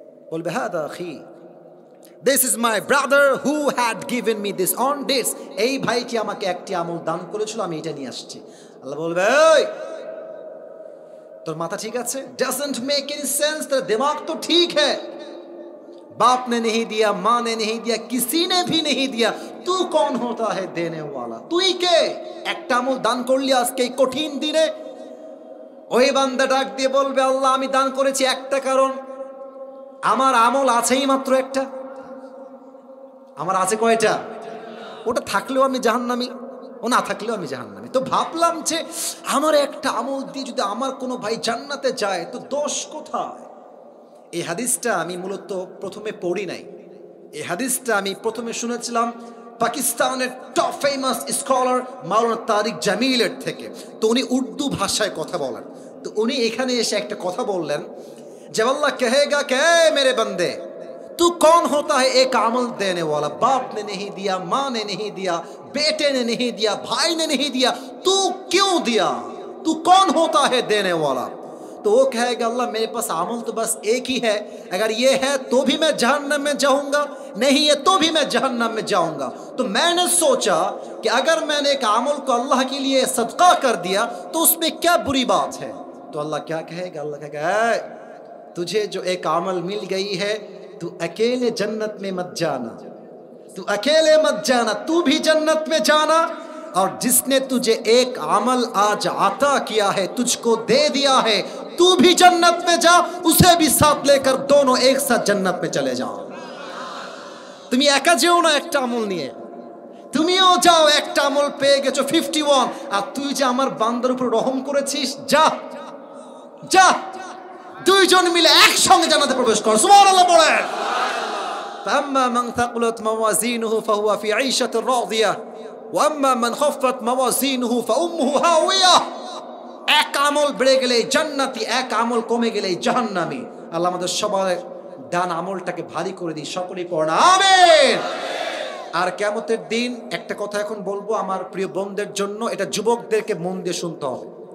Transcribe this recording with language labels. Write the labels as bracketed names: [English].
[English] বলবে [Arabic] হাদা আখি, [English] This is my brother who had given me this on this. [Bangla] এই ভাইটি আমাকে একটি আমল দান করেছিল, আমি এটা নিয়ে আসছি। আল্লাহ বলবে এই তোর মাথা ঠিক আছে? [English] doesn't make any sense, [Bangla] তোর দিমাগ তো ঠিক है। [Hindi] बाप ने नहीं दिया, माँ ने नहीं दिया, किसी ने भी नहीं दिया, तू कौन होता है देने वाला? [Bangla] তুই কে? একটা আমল দান করলি আজকে এই কঠিন দিনে। ওই বান্দা ডাক দিয়ে বলবে আল্লাহ আমি দান করেছি একটা কারণ, আমার আমল আছেই মাত্র একটা। আমার আছে কয়টা? ওটা থাকলেও আমি জাহান্নামী, ও না থাকলেও আমি জাহান্নামী। তো ভাবলাম যে আমার একটা আমল দিয়ে যদি আমার কোনো ভাই জান্নাতে যায় তো দোষ কোথায়? এই হাদিসটা আমি মূলত প্রথমে পড়ি নাই, এই হাদিসটা আমি প্রথমে শুনেছিলাম পাকিস্তানের টপ ফেমাস স্কলার মাওলানা তারিক জামিলের থেকে। তো উনি উর্দু ভাষায় কথা বলেন, তো উনি এখানে এসে একটা কথা বললেন [Hindi] जब अल्लाह कहेगा कि मेरे बंदे तू कौन होता है एक अमल देने वाला? बाप ने नहीं दिया, माँ ने नहीं दिया, बेटे ने नहीं दिया, भाई ने नहीं दिया, तू क्यों दिया? तू कौन होता है देने वाला? तो वो कहेगा अल्लाह मेरे पास अमल तो बस एक ही है, अगर ये है तो भी मैं जहन्नम में जाऊंगा, नहीं है तो भी मैं जहन्नम में जाऊंगा। तो मैंने सोचा कि अगर मैंने एक अमल को अल्लाह के लिए सदका कर दिया तो उसमें क्या बुरी बात है। तो अल्लाह क्या कहेगा, अल्लाह कहेगा तुझे जो एक अमल मिल गई है तू अकेले जन्नत में मत जाना, तू अकेले मत जाना, तू भी जन्नत में जाना, और जिसने तुझे एक अमल आज अता किया है, तुझको दे दिया है, तू भी जन्नत में जा, उसे भी साथ लेकर दोनों एक साथ जन्नत में चले जाओ। [Bangla] তুমি একা যেও না একটা আমল নিয়ে, তুমিও যাও একটা আমল পেয়ে গেছো 51, আর তুই যে আমার বান্দার উপর রহম করেছিস, যা যা দুইজন মিলে একসঙ্গে জান্নাতে প্রবেশ কর। সুবহানাল্লাহ বলেন। [Arabic] فأما من ثقلت موازينه فهو في عيشة راضية وأما من خفت موازينه فأمه هاوية। [Bangla] এক আমল বেড়ে গেলে জান্নাতি, এক আমল কমে গেলে জাহান্নামী। আল্লাহ আমাদের সবার দান আমলটাকে ভারী করে দিই, সকলেই পড়না আমিন। আর কিয়ামতের দিন একটা কথা এখন বলবো আমার প্রিয় বোনদের জন্য, এটা যুবকদেরকে মন দিয়ে শুনতে হবে।